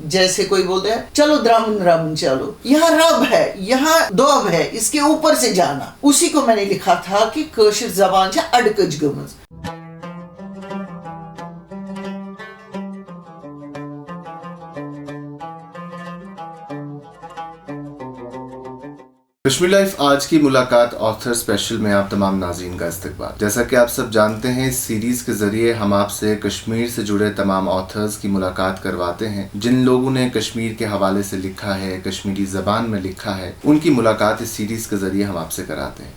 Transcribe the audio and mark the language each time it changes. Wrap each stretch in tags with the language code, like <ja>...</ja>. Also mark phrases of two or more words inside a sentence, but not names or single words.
<ur>جیسے کوئی بولتا ہے چلو درامن رامن چلو, یہاں رب ہے, یہاں دوب ہے, اس کے اوپر سے جانا. اسی کو میں نے لکھا تھا کہ</ur> <ks>کٲشِر زبان چھِ اڑکج گٔمٕژ.</ks> <ur>کشمیر لائف آج کی ملاقات</ur> <en>author special</en> <ur>میں آپ تمام ناظرین کا استقبال. جیسا کہ آپ سب جانتے ہیں, اس سیریز کے ذریعے ہم آپ سے کشمیر سے جڑے تمام آتھرز کی ملاقات کرواتے ہیں. جن لوگوں نے کشمیر کے حوالے سے لکھا ہے, کشمیری زبان میں لکھا ہے, ان کی ملاقات اس سیریز کے ذریعے ہم آپ سے کراتے ہیں.</ur>